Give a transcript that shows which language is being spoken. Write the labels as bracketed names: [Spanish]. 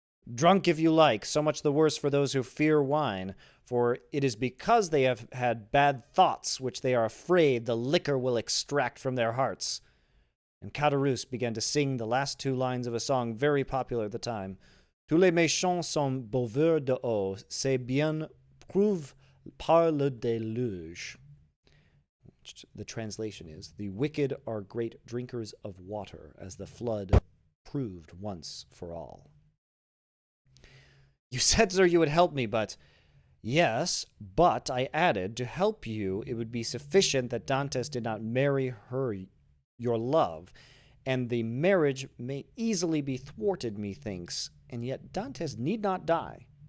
[English] Drunk if you like, so much the worse for those who fear wine, for it is because they have had bad thoughts which they are afraid the liquor will extract from their hearts. And Caderousse began to sing the last 2 lines of a song very popular at the time. [French] Tous les méchants sont buveurs de eau, c'est bien prouvé par le déluge. [English] The translation is, the wicked are great drinkers of water, as the flood proved once for all. You said, sir, you would help me, but... Yes, but I added, to help you, it would be sufficient that Dantès did not marry her, your love, and the marriage may easily be thwarted, methinks, and yet Dantès need not die.